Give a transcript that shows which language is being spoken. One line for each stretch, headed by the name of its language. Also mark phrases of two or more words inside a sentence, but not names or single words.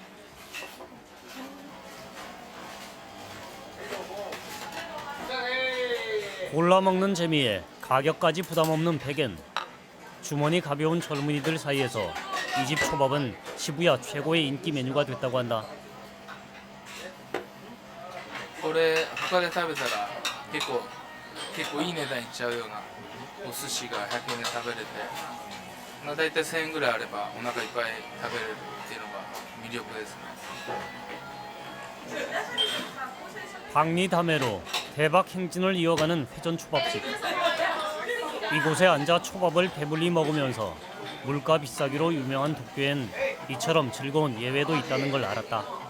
Korean: 골라 먹는 재미에 가격까지 부담 없는 백엔. 주머니 가벼운 젊은이들 사이에서 이 집 초밥은 시부야 최고의 인기 메뉴가 됐다고 한다.
Japanese: これ他で食べたら結構いい値段いっちゃうようなお寿司が100円で食べれて、まあ、大体1000円ぐらいあればお腹いっぱい食べれるっていうのが魅力ですね。
Korean: 박리다메로 대박 행진을 이어가는 회전초밥집. 이곳에 앉아 초밥을 배불리 먹으면서 물가 비싸기로 유명한 도쿄엔 이처럼 즐거운 예외도 있다는 걸 알았다.